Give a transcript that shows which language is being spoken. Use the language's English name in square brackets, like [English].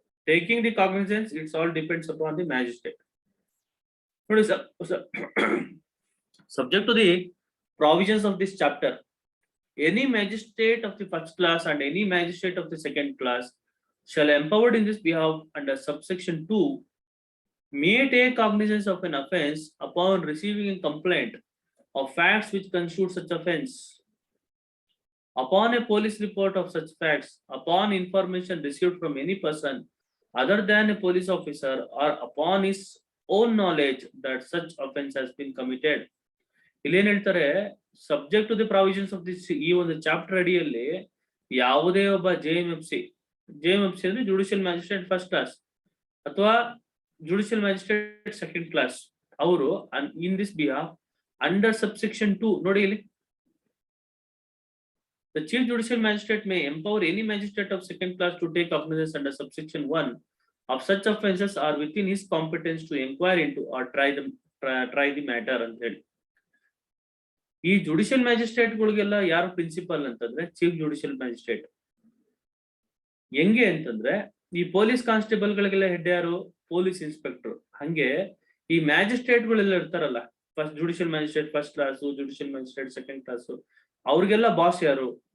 [English] Taking the cognizance, it's all depends upon the magistrate. [Kannada] ನೋಡಿ [English] sir, subject to the provisions of this chapter, any magistrate of the first class and any magistrate of the second class shall empowered in this behalf under subsection 2 may take cognizance of an offence upon receiving a complaint of facts which constitute such offence, upon a police report of such facts, upon information received from any person other than a police officer, or upon his own knowledge that such offence has been committed. [Kannada] ಇಲ್ಲಿ ಏನ್ ಹೇಳ್ತಾರೆ, [English] subject to the provisions of this, [Kannada] ಈ ಒಂದು chapter ಅಡಿಯಲ್ಲಿ ಯಾವುದೇ ಒಬ್ಬ JMFC ಅಂದ್ರೆ judicial magistrate first class ಅಥವಾ ಜುಡಿಷಿಯಲ್ ಮ್ಯಾಜಿಸ್ಟ್ರೇಟ್ ಸೆಕೆಂಡ್ ಕ್ಲಾಸ್, ಅವರು [English] in this behalf under subsection 2, [Kannada] ನೋಡಿ ಇಲ್ಲಿ [English] The chief judicial magistrate may empower any magistrate of second class to take cognizance under subsection 1 of such offences are within his competence to inquire into or try the matter [Kannada] ಅಂತ ಹೇಳಿ. ಈ judicial magistrate ಗಳಿಗೆಲ್ಲ ಯಾರು principal ಅಂತಂದ್ರೆ chief judicial magistrate. ಹೆಂಗೆ ಅಂತಂದ್ರೆ ಈ police constable ಗಳಿಗೆಲ್ಲ head ಯಾರು? Police inspector. ಹಂಗೆ ಈ ಮ್ಯಾಜಿಸ್ಟ್ರೇಟ್ ಗಳೆಲ್ಲ ಇರ್ತಾರಲ್ಲ, first judicial magistrate first class, judicial magistrate second class, ಅವ್ರಿಗೆಲ್ಲ ಬಾಸ್ ಯಾರು?